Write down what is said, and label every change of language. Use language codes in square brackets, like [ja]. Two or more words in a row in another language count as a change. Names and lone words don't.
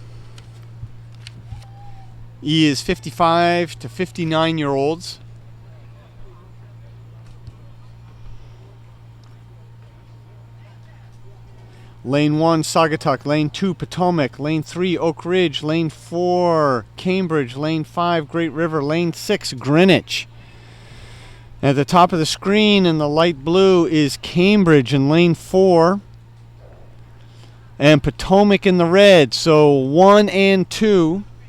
[en] E is 55 to 59-year-olds. Lane 1, Saugatuck. Lane 2, Potomac. Lane 3, Oak Ridge. Lane 4, Cambridge. Lane 5, Great River. Lane 6, Greenwich. At the top of the screen in the light blue is Cambridge in lane 4. And Potomac in the red. So 1 and 2.